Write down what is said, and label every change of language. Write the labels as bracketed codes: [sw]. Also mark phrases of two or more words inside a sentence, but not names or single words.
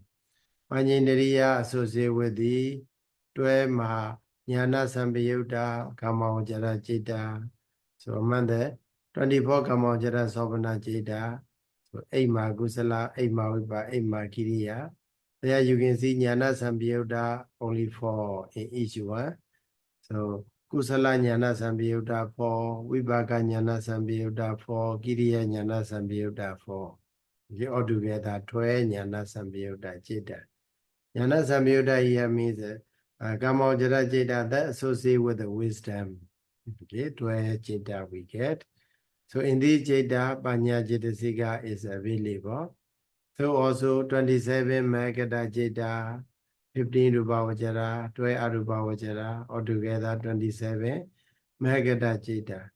[en] Banyendriya associate with the 12 [pi] Maha Jnana Sampayutta Kamavajara Citta. [en] So among the 24 [pi] Kamavajara Sobhana Citta, [en] so 8 Mahakusala, 8 Mahavipa, 8 Mahakiriya. There you can see [pi] Jnana Sampayutta [en] only 4 in each one. [pi] So Kusala Jnana Sampayutta 4, Vipaka Jnana Sampayutta 4, Kiriya Jnana Sampayutta 4. [en] Okay, altogether 12 [pi] Jnana Sampayutta Citta. Jnana Sampayutta [en] here means [pi] Kamavajara Citta [en] that associate with the wisdom. Okay, 12 Citta we get. So in this Citta, [pi] Panya Cetasika [en] is available. So also 27 [pi] Mahakata Citta, [en] 15 Rupavajara, 12 Arupavajara, altogether 27 [pi] Mahakata Citta.